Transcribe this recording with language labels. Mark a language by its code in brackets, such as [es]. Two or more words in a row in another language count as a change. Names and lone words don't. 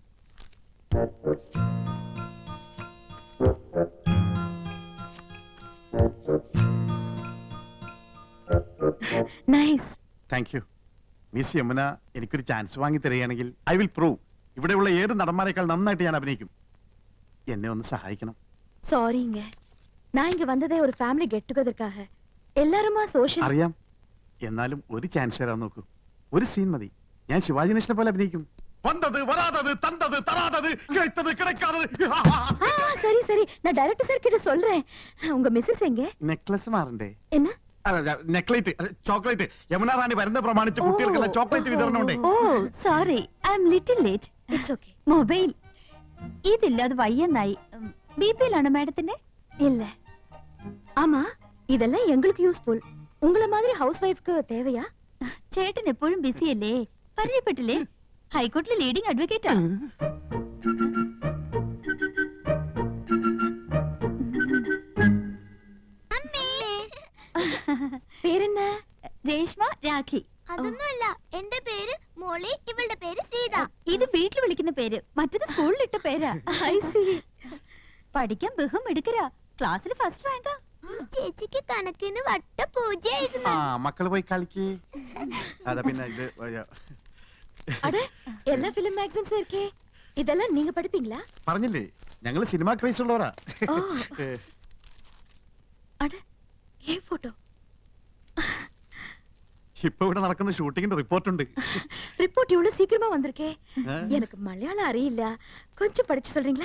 [ml] നൈസ്. [en] Thank you. [ml] മിസ് യമുന എനിക്കൊരു ചാൻസ് വാങ്ങി തരികയാണെങ്കിൽ [en] I will prove [ml] ഇവിടെയുള്ള ഏത് നടന്മാരെക്കാൾ നന്നായിട്ട് ഞാൻ അഭിനയിക്കും. എന്നെ ഒന്ന് സഹായിക്കണം. [ta] சாரிங்க, நான் இங்க வந்ததே ஒரு ஃபேமிலி கெட் டுகெதர்க்காக. எல்லாருமா சோஷியல். [ml] അറിയാം. എന്നാലും ഒരു ചാൻസ് തരാൻ നോക്കൂ. ഒരു സീൻ മതി. ഞാൻ ശിവാജി ഗണേശനെ പോലെ അഭിനയിക്കും. വന്നത് വരാതത് തന്തത് തരാതത് കിടത്തത് കിടക്കാതത്. [ta] சரி சரி, நான் டைரக்டர் சார் கிட்ட சொல்றேன். உங்க மிஸ்ஸஸ் எங்க? [ml] നെക്ലസ് മാറണ്ടേ? [ta] என்ன? [ml] നെക്ലേറ്റ്, ചോക്ലേറ്റ്. യമുന റാണി വരുന്ന പ്രമാണിച്ച് കുട്ടികൾക്കുള്ള ചോക്ലേറ്റ് വിതരണം ഉണ്ട്. [en] Oh sorry, I am little late. It's okay. [ml] മൊബൈൽ ഇതില്ല, അത് വയ്യെന്നായി. ബിപിയിലാണ് മാഡത്തിന്റെ? [ta] இல்ல. ஆமா, இதெல்லாம் எங்களுக்கு யூஸ்ஃபுல். உங்கள மாதிரி ஹவுஸ் வைஃப்க்கு தேவையா? [ml] ചേട്ടൻ എപ്പോഴും ബിസി അല്ലേ? പരിചയപ്പെട്ടില്ലേ? ഹൈക്കോടതിയിലെ ലീഡിംഗ് അഡ്വക്കേറ്റാ. പേരെന്ന? രേഷ്മ, രാഖി. അതൊന്നുമല്ല, എന്റെ പേര് മോളി, ഇവളുടെ പേര് സീത. ഇത് വീട്ടിൽ വിളിക്കുന്ന പേര്. മറ്റത് ഐ സി. പഠിക്കാൻ ബഹും എടുക്കരാ, ക്ലാസ്സിൽ ഫസ്റ്റ് റാങ്കാ. ചേച്ചിക്ക് കണക്കിന് വട്ട പൂജയായിരുന്നു. ആ മക്കള് പോയി കളിക്ക്. അതാ പിന്നെ ഇത് [ta] அட எல்லா ஃபிலிம் மேகசின்ஸ் இருக்கே, இதெல்லாம் நீங்க படிப்பீங்களா? [ml] പറഞ്ഞില്ലേ ഞങ്ങള് സിനിമ ക്രൈസ് ഉള്ളവരാ. [ta] ஓ அட ஏ போட்டோ. [ml] ഇപ്പൊ ഇവിടെ നടക്കുന്ന ഷൂട്ടിങ്ങിന്റെ റിപ്പോർട്ട് ഉണ്ട്. [ta] ரிப்போர்ட் இவ்வளவு சீக்கிரமா வந்திருக்கே. எனக்கு மலையாளம் அறியில்ல, கொஞ்சம் படிச்சு சொல்றீங்களா?